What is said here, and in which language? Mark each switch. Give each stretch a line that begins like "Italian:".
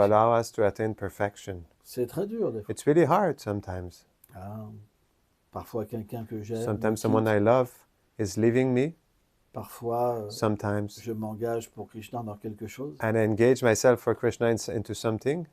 English: allow us to attain perfection.
French: C'est très dur des fois.
English: It's really hard sometimes.
French: Parfois quelqu'un que j'aime, me
English: Sometimes someone
French: quitte.
English: I love is leaving me.
French: Parfois
English: Sometimes
French: je m'engage pour Krishna dans quelque chose
English: and I engage myself for Krishna into something,